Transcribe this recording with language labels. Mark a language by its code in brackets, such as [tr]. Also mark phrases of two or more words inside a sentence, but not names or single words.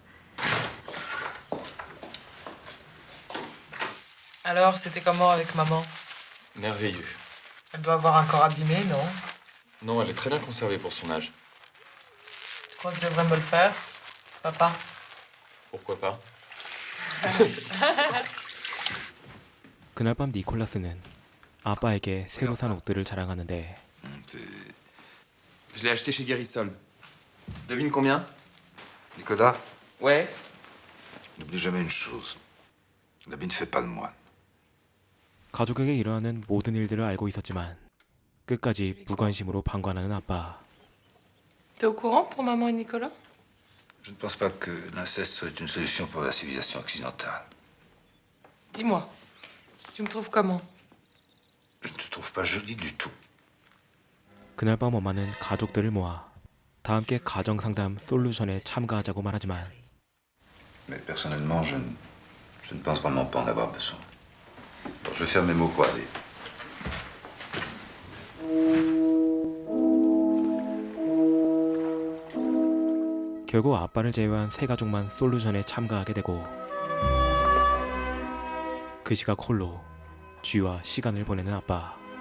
[fr] Alors, c'était comment avec maman? Merveilleux. Elle doit avoir un corps abîmé, non? Non, elle est très bien conservée pour son âge. Tu crois que je devrais me le faire, papa? Pourquoi pas? [ko] 그날 밤 니콜라스는 아빠에게 새로 산 옷들을 자랑하는데 [fr] Je l'ai acheté chez Guérissol. Devine combien? Nicolas, Ouais. n'oublie jamais une chose. L'habit ne fait pas le moine. [ko] 가족에게 일어나는 모든 일들을 알고 있었지만 끝까지 무관심으로 방관하는 아빠. [fr] T'es au courant pour maman et Nicolas? Je ne pense pas que l'inceste soit une solution pour la civilisation occidentale. Dis-moi, tu me trouves comment? Je ne te trouve pas jolie du tout. [ko] 그날 밤 엄마는 가족들을 모아 다 함께 가정상담 솔루션에 참가하자고 말하지만 [fr] Mais personnellement, je ne pense vraiment pas en avoir besoin. Bon, je vais faire mes mots croisés. [ko] 결국 아빠를 제외한 세 가족만 솔루션에 참가하게 되고 그 시각 홀로 쥐와 시간을 보내는 아빠.